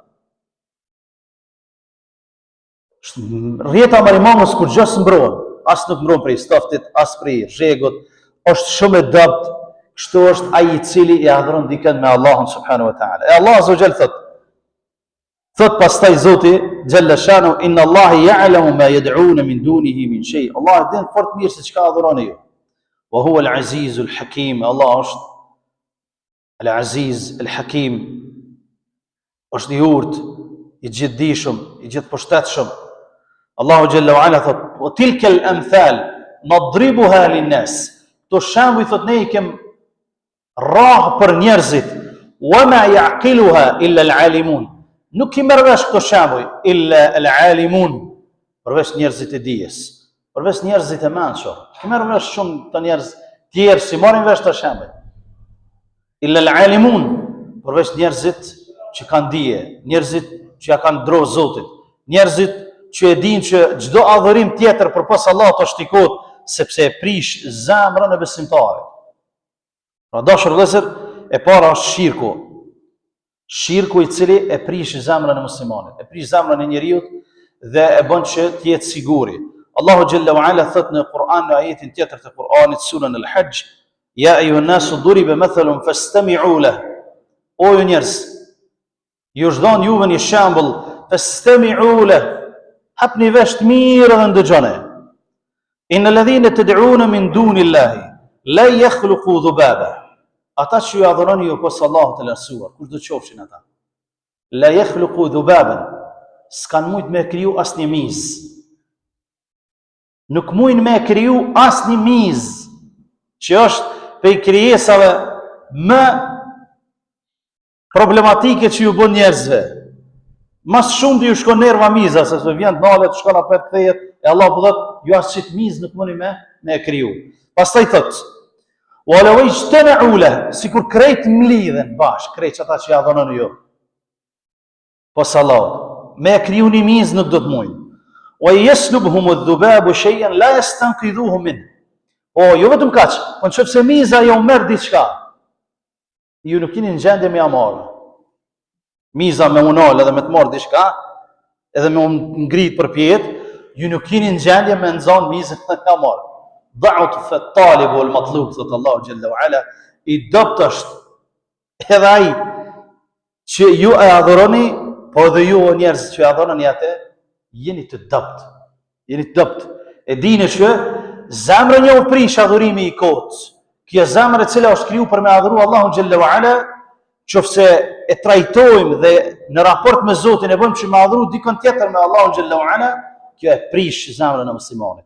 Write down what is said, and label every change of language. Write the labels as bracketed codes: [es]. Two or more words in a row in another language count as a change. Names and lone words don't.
[sq] Rrjeta e Marimangës kur gjë s'mbrohen, as nuk mbrohen prej stoftit, as prej rregut, është shumë e dobët. Kështu është ai i cili i adhuron dikën me Allahun [ar] سبحانه وتعالى. [sq] E Allah [ar] عز وجل [sq] thot pastaj Zoti [ar] جل شأنه, إن الله يعلم ما يدعون من دونه من شيء. [sq] Allah din fort mirë se çka adhuroni ju. [ar] وهو العزيز الحكيم. [sq] Allah është [ar] العزيز الحكيم. [sq] Është i urtë, i gjithdijshëm, i gjithëposhtetshëm. Allahu [ar] جل وعلا [sq] thot: [ar] "وتلك الأمثال نضربها للناس." [sq] To shembuj thot ne I kem rrah për njerëzit. [ar] "وما يعقلها إلا العالمون." [sq] Nuk I merr vesh këto shembuj [ar] إلا العالمون, [sq] përveç njerëzit e dijes, përveç njerëzit e mençur. I merr vesh shumë të njerëz tjerë si marrin vesh të shembuj. [ar] إلا العالمون, [sq] përveç njerëzit që kanë dije, njerëzit që ja kanë dro Zotit, njerëzit që e dinë që çdo adhurim tjetër përpas Allahut është I kot, sepse e prish zemrën e besimtarit. Pra dashur vëllezër, e para është shirku. Shirku I cili e prish zemrën e muslimanit, e prish zemrën e njeriut dhe e bën që të jetë siguri. Allahu [ar] جل وعلا [sq] thot në Kur'an në ajetin tjetër të Kur'anit, surën Al-Hajj: [ar] "يا أيها الناس ضرب مثل فاستمعوا له." [sq] O ju njerëz, ju është dhënë juve një shembull, [ar] فاستمعوا له. [sq] Hapni vesh të mirë dhe ndëgjoni. [ar] إن الذين تدعون من دون الله لا يخلقون ذبابا. [sq] Ata që ju adhuroni ju pas Allahut të lartësuar, kush do të qofshin ata? [ar] لا يخلقون ذبابا. [sq] S'kan mujt me kriju asnjë mizë. Nuk mujnë me kriju asnjë mizë, që është prej krijesave më problematike që ju bën njerëzve. Mas shumë të ju shkon nerva miza, se vjen nalet, shkon apet kthehet, e Allah po thot, ju as çit mizë nuk muni me kriju. Pastaj thot: [ar] "ولو اجتمعوا له", [sq] sikur krejt mlidhen bashk, krejt ata që adhuroni ju pas Allahut, me kriju një mizë nuk do të mujnë. [ar] "ويسلبهم الذباب شيئا لا يستنقذوه من." [sq] O, jo vetëm kaq, po nëse miza jo merr diçka, ju nuk keni në gjendje me amarë. Miza me unal edhe me të marrë diçka, edhe me ngrit për pjetë, ju nuk keni në gjendje me nxanë mizën me amarë. [ar] ضعف الطالب والمطلوب, [sq] thot Allahu [ar] جل وعلا, [sq] I dopt është edhe ai që ju e adhuroni, po edhe ju o njerëz që e adhuroni atë, jeni të dopt. Jeni të dopt. E dini që zemrën jo prish adhurimi I kot. Kjo zemrë e cila është kriju për me adhuru Allahu [ar] جل وعلا, [sq] qofse e trajtojmë dhe në raport me Zotin e bëjmë që me adhuru dikon tjetër me Allahu [ar] جل وعلا, [sq] kjo e prish zemrën e muslimanit.